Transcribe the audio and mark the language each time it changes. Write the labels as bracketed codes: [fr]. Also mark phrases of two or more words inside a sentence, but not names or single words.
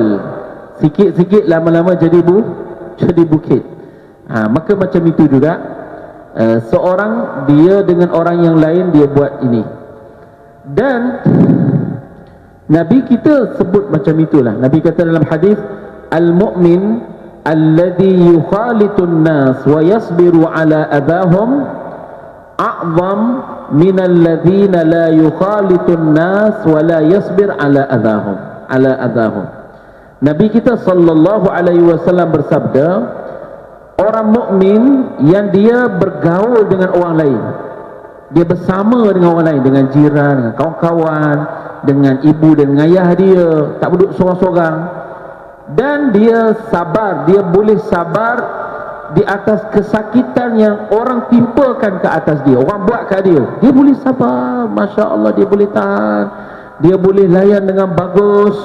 [ms] Sikit-sikit lama-lama jadi bukit. Maka macam itu juga, seorang dia dengan orang yang lain dia buat ini. Dan Nabi kita sebut macam itulah. Nabi kata dalam hadis, [ar] المؤمن الذي يخالط الناس ويصبر على أذاهم أعظم من الذين لا يخالطون الناس ولا يصبر على أذاهم. [ms] Nabi kita [ar] صلى الله عليه وسلم [ms] bersabda, orang mukmin yang dia bergaul dengan orang lain, dia bersama dengan orang lain, dengan jiran, dengan kawan-kawan, dengan ibu dan ayah dia, tak duduk sorang-sorang, dan dia sabar, dia boleh sabar di atas kesakitan yang orang timpakan ke atas dia, orang buat kat dia, dia boleh sabar, [ar] ما شاء الله, [ms] dia boleh tahan, dia boleh layan dengan bagus.